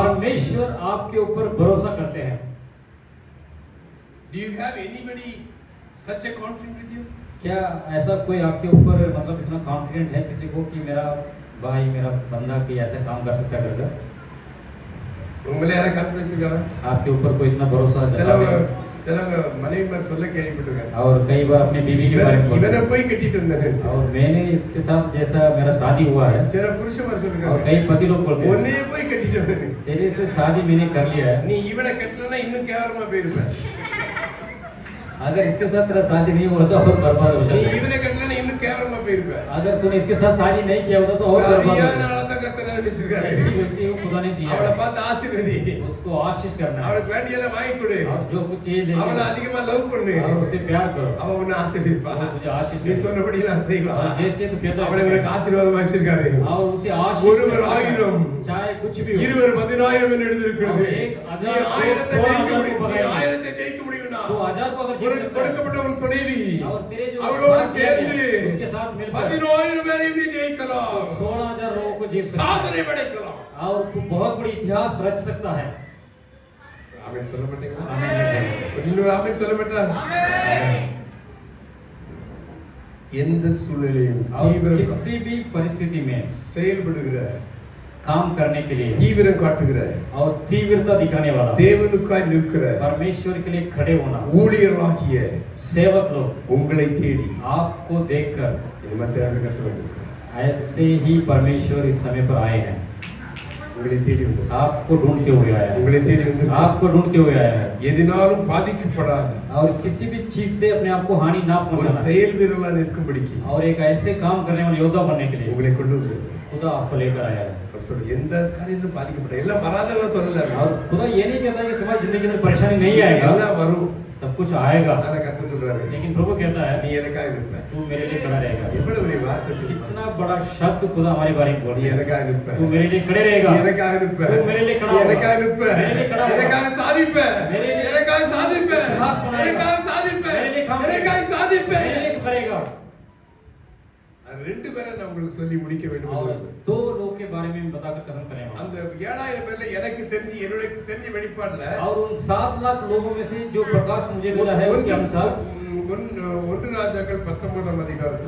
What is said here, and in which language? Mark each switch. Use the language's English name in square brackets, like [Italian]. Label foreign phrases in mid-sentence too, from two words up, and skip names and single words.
[Hindi] परमेश्वर आपके ऊपर भरोसा करते हैं। [English] Do you have anybody such a confident with you? [Hindi] क्या ऐसा कोई आपके ऊपर मतलब इतना कॉन्फिडेंट है किसी को कि मेरा भाई मेरा बंदा कि ऐसा काम कर सकता है करके? [Tamil] உங்களை யாரை கான்ஃபிடன்ஸ் இருக்காங்க? [Hindi] आपके ऊपर कोई इतना भरोसा [Tamil] சிலவங்க மனைவிமார் சொல்ல கேள்விப்பட்டிருக்கேன். [Hindi] और कई बार अपने बीवी के बारे में [Tamil] इवने போய் கட்டிட்டு வந்தேன். [Hindi] और मैंने इसके साथ जैसा मेरा शादी हुआ है. [Tamil] சில புருஷமார் சொல்லுங்க. [Hindi] और कई पति लोग बोलते हैं. [Tamil] ஒன்னே போய் கட்டிட்டு வந்தேன். [Hindi] तेरे से शादी मैंने कर लिया है. [Tamil] நீ இவளை கட்டலனா இன்னும் கேவலமா போயிருப்ப. [Hindi] अगर इसके साथ तेरा शादी नहीं हुआ तो और बर्बाद हो जाएगा. [Tamil] நீ இவனை கட்டலனா இன்னும் கேவலமா போயிருப்ப. [Hindi] अगर तूने इसके साथ शादी नहीं किया होता तो और बर्बाद हो जाएगा. [Tamil] சரியான ஆளை கர்த்தர் நினைச்சிருக்காரு. [Hindi] व्यक्ति को खुदा ने दिया. [Tamil] அவளை பார்த்து ஆசீர்வதி. [Hindi] उसको आशीष करना. [Tamil] அவளுக்கு வேண்டியதை வாங்கி கொடு. [Hindi] जो कुछ चाहिए [Tamil] அவளை அதிகமா லவ் பண்ணு. [Hindi] और उसे प्यार करो. [Tamil] அவ உன்னை ஆசீர்வதிப்பா. [Hindi] तुझे आशीष [Tamil] நீ சொன்னபடி நான் செய்வா. [Hindi] जैसे तू कहता [Tamil] அவளை உனக்கு ஆசீர்வாதமா வச்சிருக்காரு. [Hindi] और उसे आशीष [Tamil] ஒருவர் 1000 [Hindi] चाहे कुछ भी हो. [Tamil] இருவர் 10000 என்று எழுதியிருக்கிறது. நீ 1000 ஜெயிக்க முடியும்னா [Hindi] तो 1000 को अगर जीत [Tamil] கொடுக்கப்பட்ட உன் துணைவி [Hindi] और तेरे जो [Tamil] அவளோடு சேர்ந்து [Hindi] उसके साथ मिलकर [Tamil] 10000 பேரையும் நீ ஜெயிக்கலாம். [Hindi] 16000 लोगों को जीत सकता [Tamil] சாதனை படைக்கலாம். [Hindi] और तू बहुत बड़ी इतिहास रच सकता है. [Tamil] ஆமென் சொல்ல மாட்டீங்களா? [Hindi] आमीन. [Tamil] இன்னொரு ஆமென் சொல்ல மாட்டா? எந்த சூழ்நிலையும் தீவிரம் [Hindi] किसी भी परिस्थिति में [Tamil] செயல்படுகிற [Hindi] काम करने के लिए [Tamil] தீவிரம் காட்டுகிற [Hindi] और तीव्रता दिखाने वाला [Tamil] தேவனுக்காய் நிற்கிற [Hindi] परमेश्वर के लिए खड़े होना [Tamil] ஊழியர்களாகிய [Hindi] सेवक लोग [Tamil] உங்களை தேடி [Hindi] आपको देखकर [Tamil] இந்த மத்தியான கர்த்தர் வந்திருக்கிறார். [Hindi] ऐसे ही परमेश्वर इस समय पर आए हैं. [Tamil] உங்களை தேடி வந்திருக்கிறார். [Hindi] आपको ढूंढते हुए आया है. [Tamil] உங்களை தேடி வந்திருக்கிறார். [Hindi] आपको ढूंढते हुए आया है. [Tamil] எதினாலும் பாதிக்கப்படாத [Hindi] और किसी भी चीज से अपने आप को हानि ना [Tamil] ஒரு [Hindi] पहुंचाना [Tamil] செயல் வீரர்களா நிற்கும்படிக்கு [Hindi] और एक ऐसे काम करने वाले योद्धा बनने के लिए [Tamil] உங்களை கொண்டு வந்திருக்கிறார். [Hindi] खुदा आपको लेकर आया है. [Tamil] அவர் சொல்ற எந்த காரியத்திலும் பாதிக்கப்பட்ட எல்லாம் வராதெல்லாம் சொல்லல. [Hindi] और खुदा ये नहीं कहता कि तुम्हारी जिंदगी में परेशानी नहीं आएगा. [Tamil] எல்லாம் வரும். [Hindi] सब कुछ आएगा. [Tamil] ஆனா கர்த்தர் சொல்றாரு [Hindi] लेकिन प्रभु कहता है [Tamil] நீ எனக்காக நிற்ப. [Hindi] तू मेरे लिए खड़ा रहेगा. [Tamil] எவ்வளவு பெரிய வார்த்தை தெரியுமா? [Hindi] इतना बड़ा शब्द खुदा हमारे बारे में [Tamil] நீ [Hindi] बोलता है. [Tamil] எனக்காக நிற்ப. [Hindi] तू मेरे लिए खड़े रहेगा. [Tamil] நீ எனக்காக நிற்ப. [Hindi] तू मेरे लिए खड़ा [Tamil] நீ [Hindi] होगा. [Tamil] எனக்காக நிற்ப. [Hindi] मेरे लिए खड़ा होगा. [Tamil] எனக்காக சாதிப்ப. [Hindi] मेरे लिए [Tamil] எனக்காக சாதிப்ப. [Hindi] इतिहास बनाएगा. [Tamil] எனக்காக சாதிப்ப. [Hindi] मेरे लिए काम [Tamil] எனக்காக சாதிப்ப. [Hindi] मेरे लिए करेगा. [Tamil] ரெண்டு பேரை நான் உங்களுக்கு சொல்லி முடிக்க வேண்டும். [Hindi] और दो लोगों के बारे में बताकर खत्म करेंगे. [Tamil] அந்த 7000 பேர்ல எனக்கு தெரிஞ்சு என்னோட தெரிஞ்ச வெளிப்பாடுல [Hindi] और उन 7 लाख लोगों में से जो प्रकाश मुझे मिला है उसके अनुसार [Tamil] ஒன்று ராஜாக்கள் 19ஆம் அதிகாரத்துல